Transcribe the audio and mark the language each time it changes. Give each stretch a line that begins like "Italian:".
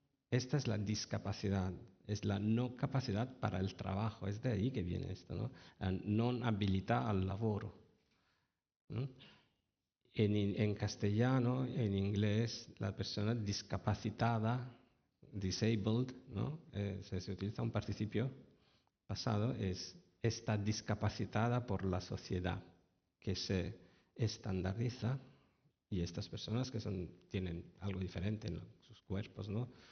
Spanish: Esta es la discapacidad, es la no capacidad para el trabajo, es de ahí que viene esto, ¿no?
Italian: La non abilità al lavoro, ¿no?
Spanish: En castellano, en inglés, la persona discapacitada, disabled, ¿no? Se utiliza un participio pasado, está discapacitada por la sociedad, que se estandariza, y estas personas que tienen algo diferente en sus cuerpos, ¿no?